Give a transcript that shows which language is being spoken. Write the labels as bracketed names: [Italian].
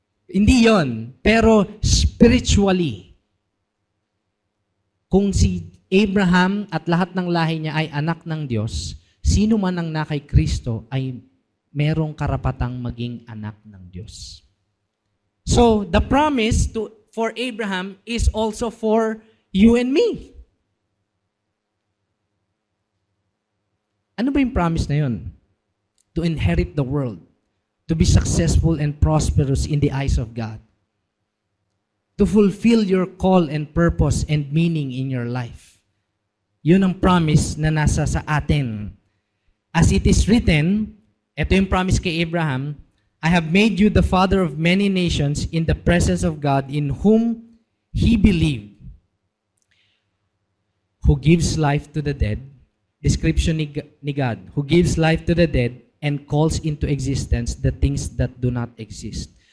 [Filipino] Hindi yon, pero spiritually, kung si Abraham at lahat ng lahi niya ay anak ng Diyos, sino man ang nakay Kristo ay merong karapatang maging anak ng Diyos. [English] So, the promise for Abraham is also for you and me. [Filipino] Ano ba yung promise na yun? [English] To inherit the world, to be successful and prosperous in the eyes of God, to fulfill your call and purpose and meaning in your life. [Filipino] Yun ang promise na nasa sa atin. [English] As it is written, [Filipino] ito yung promise kay Abraham, [English] I have made you the father of many nations in the presence of God in whom he believed, who gives life to the dead, [Filipino] description ni God, [English] who gives life to the dead and calls into existence the things that do not exist.